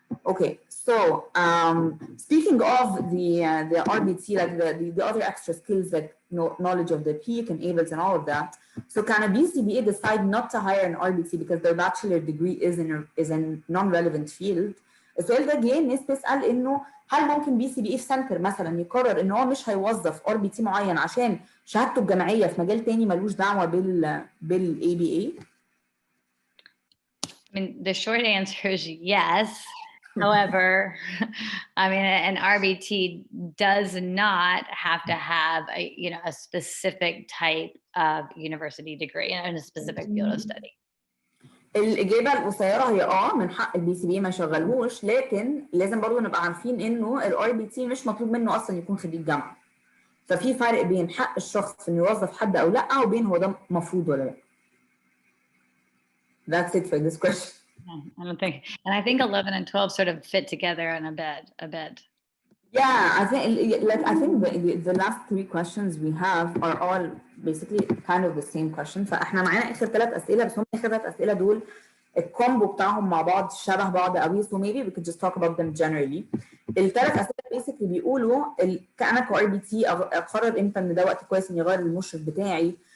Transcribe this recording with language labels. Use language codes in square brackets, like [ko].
[en] Okay, so speaking of the RBT, like the other extra skills like knowledge of the peak and ABLs and all of that. So can a BCBA decide not to hire an RBT because their bachelor degree is in non-relevant field? [ar] السؤال ده جه الناس تسأل انه هل ممكن BCBA في سنتر مثلا يقرر ان هو مش هيوظف RBT معين عشان شهادته الجامعية في مجال تاني ملوش دعوة بال ABA؟ [en] I mean, the short answer is yes. However, I mean, an RBT does not have to have a specific type of university degree in a specific field of study. [ar] الإجابة القصيرة هي من حق الBCBA ما يشغلهوش، لكن لازم برضه نبقى عارفين إنه الRBT مش مطلوب منه أصلا يكون خريج جامعة. ففي فرق بين حق الشخص إنه يوظف حد أو لأ، وبين هو ده مفروض ولا لأ. [en] That's it for this question. I don't think, and I think 11 and 12 sort of fit together in a bit. Yeah, I think the last three questions we have are all basically kind of the same question. [ar] فاحنا معانا اخر 3 اسئله، بس هم اخر 3 اسئله دول الكومبو بتاعهم مع بعض شبه بعض قوي. [en] So maybe we could just talk about them generally. [ar] الثلاث اسئله basically بيقولوا انا كRBT اقرر امتى ان ده وقت كويس اني اغير المشرف بتاعي.